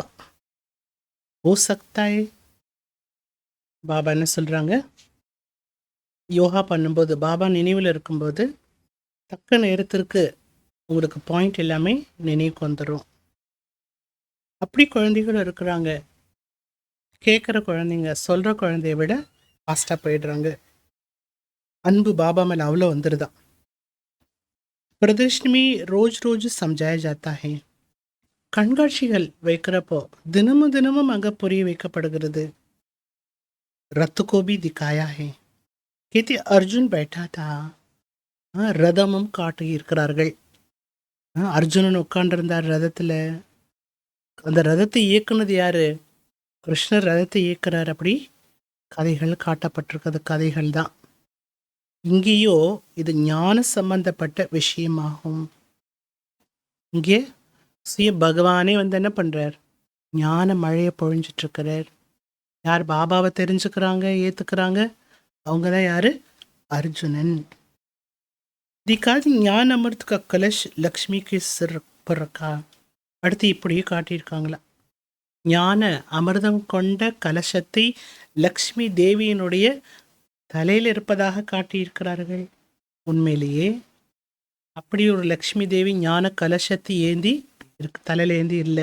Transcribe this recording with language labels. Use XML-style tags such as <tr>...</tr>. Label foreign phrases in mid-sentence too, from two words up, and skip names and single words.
<ta>ஓ சக்தாயே, பாபா என்ன சொல்கிறாங்க, யோகா பண்ணும்போது பாபா நினைவில் இருக்கும்போது தக்க நேரத்திற்கு உங்களுக்கு பாயிண்ட் எல்லாமே நினைவுக்கு வந்துடும். அப்படி குழந்தைகளும் இருக்கிறாங்க. கேட்குற குழந்தைங்க சொல்கிற குழந்தைய விட ஃபாஸ்ட்டாக போயிடுறாங்க. அன்பு பாபா மேலே அவ்வளோ வந்துடுதான்.</ta> <hi>प्रदर्शनी में रोज रोज समझाया जाता है.</hi> <ta>கண்காட்சிகள் வைக்கிறப்போ தினமும் தினமும் அங்கே புரிய வைக்கப்படுகிறது.</ta> <hi>रथ को भी दिखाया है. कहते अर्जुन बैठा था.</hi> <ta>ரதமும் காட்டி இருக்கிறார்கள். அர்ஜுனன் உட்காண்டிருந்தார் ரதத்தில். அந்த ரதத்தை இயக்குனது யாரு? கிருஷ்ணர் ரதத்தை இயக்குறார். அப்படி கதைகள் காட்டப்பட்டிருக்கிறது. கதைகள் தான். இங்கேயோ இது ஞான சம்பந்தப்பட்ட விஷயமாகும். இங்கே சுய பகவானே வந்து என்ன பண்றார்? ஞான மழையை பொழிஞ்சிட்டு இருக்கிறார். யார் பாபாவை தெரிஞ்சுக்கிறாங்க, ஏத்துக்கிறாங்க? அவங்க தான் யாரு? அர்ஜுனன்.</ta> <hi>दिखाती ज्ञान अमृत का कलश लक्ष्मी के सिर पर रखा.</hi> <ta>அடுத்து இப்படியே காட்டியிருக்காங்களா? ஞான அமிர்தம் கொண்ட கலசத்தை லக்ஷ்மி தேவியினுடைய தலையில் இருப்பதாக காட்டியிருக்கிறார்கள். உண்மையிலேயே அப்படி ஒரு லக்ஷ்மி தேவி ஞான கலசத்தை ஏந்தி தலையில் ஏந்தி இல்லை.</ta>